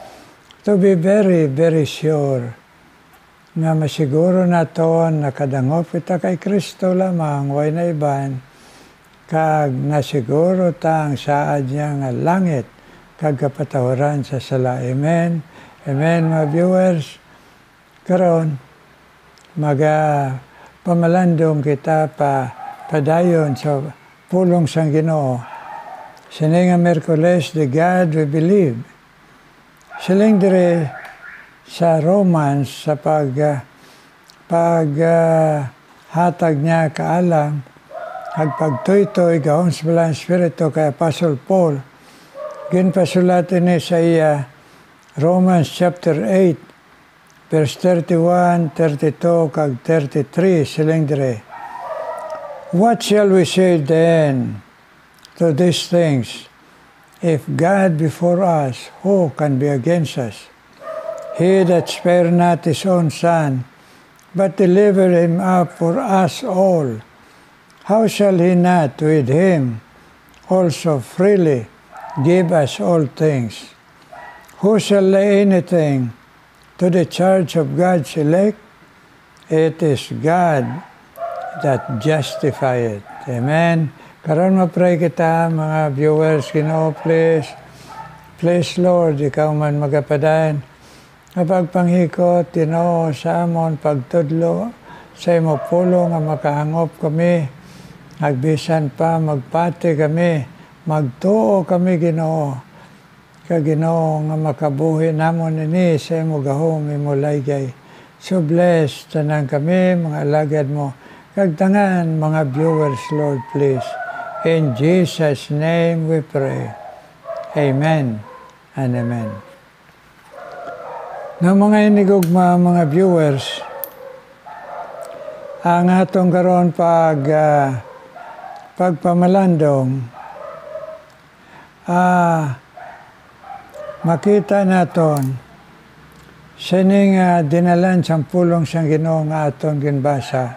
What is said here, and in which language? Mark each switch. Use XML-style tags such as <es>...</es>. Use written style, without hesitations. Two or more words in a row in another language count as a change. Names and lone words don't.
<en>To be very, very sure</en> <hil>nga masiguro naton nakadangop ita kay Kristo lamang, way na iban, kag nasiguro ta ang saad niya nga langit, kag kapatawaran sa sala. Amen. Amen, mga viewers. Karon, pamalandong kita padayon sa pulong sang Ginoo. Sini nga Merkules,</hil> <en>the God we believe.</en> <hil>Siling dire sa Romans, sa hatag niya kaalam, at pagtuytoy gahon sa balang Espiritu kay Apostle Paul. Ginpasulatin ni sa iya, Romans chapter 8, verse 31, 32, kag 33, siling dire.</hil> <en>What shall we say then to these things? If God be for us, who can be against us? He that spared not his own Son, but delivered him up for us all, how shall he not with him also freely give us all things? Who shall lay anything to the charge of God's elect? It is God that justify it.</en> <hil>Amen. Karon mapray kita, mga viewers, Ginoo, please.</hil> <en>Please, Lord,</en> <hil>ikaw man magapadayon. Pagpanghikot, Ginoo, sa amon pagtudlo, sa imo pulo nga makahangop kami, agbisan pa, magpati kami, magtuo kami, Ginoo. Kag Ginoo nga makabuhi namon ini sa imo gahom, imo laygay.</hil> <en>So bless</en> <hil>tanan kami, mga alagad mo, Kagtangan mga viewers, Lord, please.</hil> <en>In Jesus' name we pray. Amen and amen.</en> <hil>Ng mga inigugma, mga viewers, ang atong karon pagpamalandong, makita naton sining dinalan sa pulong sang Ginoo nga aton ginbasa.</hil>